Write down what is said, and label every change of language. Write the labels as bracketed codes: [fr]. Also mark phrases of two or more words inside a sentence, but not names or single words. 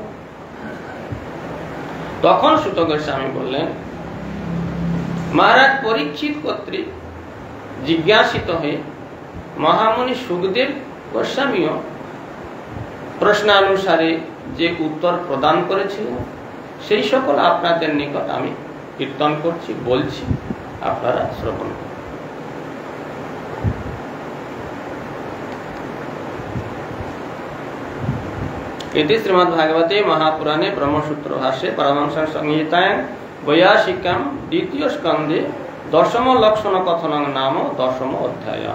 [bn] তখন সুত গোস্বামী বললেন, মহারাজ পরীক্ষিত কর্তৃক জিজ্ঞাসিত হয়ে মহামুনি সুখদেব গোস্বামীও প্রশ্নানুসারে যে উত্তর প্রদান করেছিলেন সেই সকল আপনাদের নিকট আমি কীর্তন করছি, বলছি, আপনারা শ্রবণ করুন। [sa] इति श्रीमद्भागवते महापुराणे ब्रह्मसूत्र भाष्ये परमहंस संहितायां वैयासिकां द्वितीय स्कंदे दशम लक्षण कथनं नाम दशम अध्यायः।